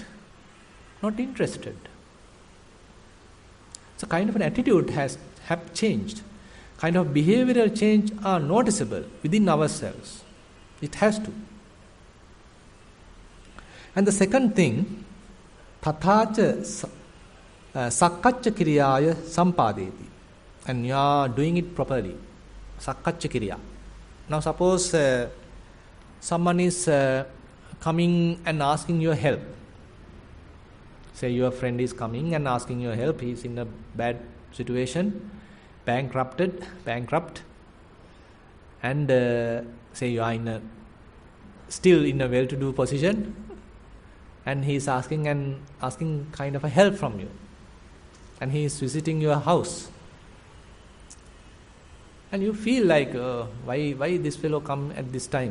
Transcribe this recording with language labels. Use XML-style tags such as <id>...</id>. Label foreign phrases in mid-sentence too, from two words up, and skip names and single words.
<en>Not interested. So kind of an attitude have changed. Kind of behavioral change are noticeable within ourselves. It has to. And the second thing,</en> <pi>tathacha sakkaccha kiriyaya sampadeti.</pi> <en>And you are doing it properly.</en> <pi>Sakkaccha kiriya.</pi> <en>Now suppose someone is coming and asking your help. Say your friend is coming and asking your help. He is in a bad situation, bankrupt, and say you are still in a well-to-do position, and he is asking kind of a help from you, and he is visiting your house, and you feel like, why this fellow come at this time?</en>